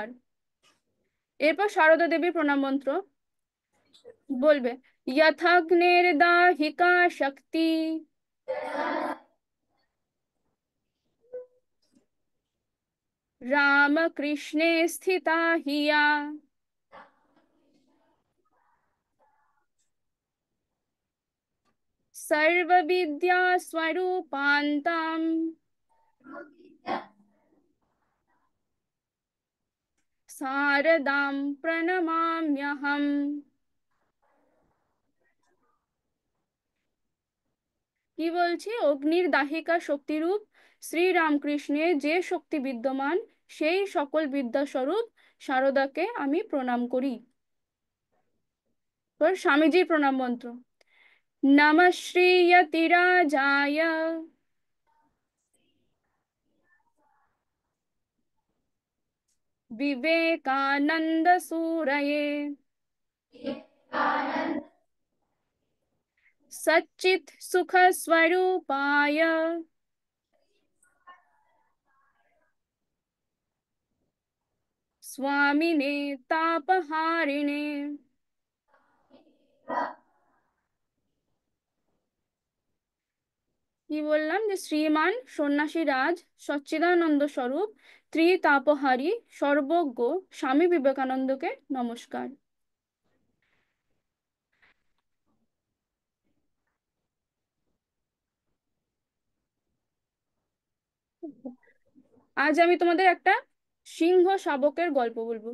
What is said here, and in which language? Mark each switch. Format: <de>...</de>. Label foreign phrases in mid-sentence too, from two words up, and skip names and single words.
<bn>এরপর সারদা দেবীর প্রণাম মন্ত্র বলবে।</bn> <sa>যথাগ্নের দাহিকা শক্তি রামকৃষ্ণে স্থিতা হিয়া सर्वविद्या स्वरूपान्तां शारदां प्रणमाम्यहम्।</sa> <bn>কি বলছি? অগ্নির দাহিকা শক্তিরূপ শ্রী রামকৃষ্ণের যে শক্তি বিদ্যমান, সেই সকল বিদ্যাস্বরূপ শারদাকে আমি প্রণাম করি। এবার স্বামীজির প্রণাম মন্ত্র।</bn> <sa>নমঃ শ্রীয়তিরাজায় বিবেকানন্দ সুরয়ে सच्चित् सुख स्वरूपाय स्वामिने तापहारिणे।</sa> <bn>কি বললাম? যে শ্রীমান সন্ন্যাসী রাজ সচ্চিদানন্দ স্বরূপ ত্রিতাপহারী সর্বজ্ঞ স্বামী বিবেকানন্দকে নমস্কার। আজ আমি তোমাদের একটা সিংহ শাবকের গল্প বলবো।</bn>